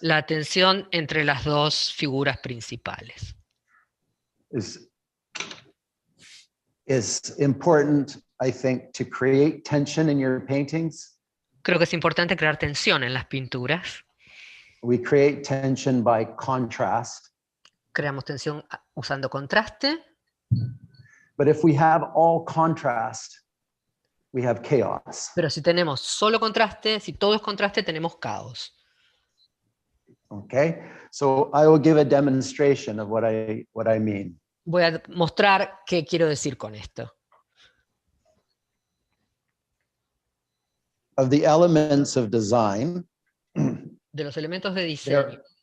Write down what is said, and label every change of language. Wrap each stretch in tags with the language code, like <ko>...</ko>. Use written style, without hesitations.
<es>La tensión entre las dos figuras principales.</es> <en>is important, I think, to create tension in your paintings.</en> <es>Creo que es importante crear tensión en las pinturas.</es> <en>We create tension by contrast.</en> <es>Creamos tensión usando contraste.</es> <en>But if we have all contrast, we have chaos.</en> <es>Pero si tenemos solo contraste, si todo es contraste, tenemos caos.</es> <en>Okay, so I will give a demonstration of what I mean.</en> <es>Voy a mostrar qué quiero decir con esto.</es> <en>Of the elements of design,</en> <es>De los elementos de diseño,</es>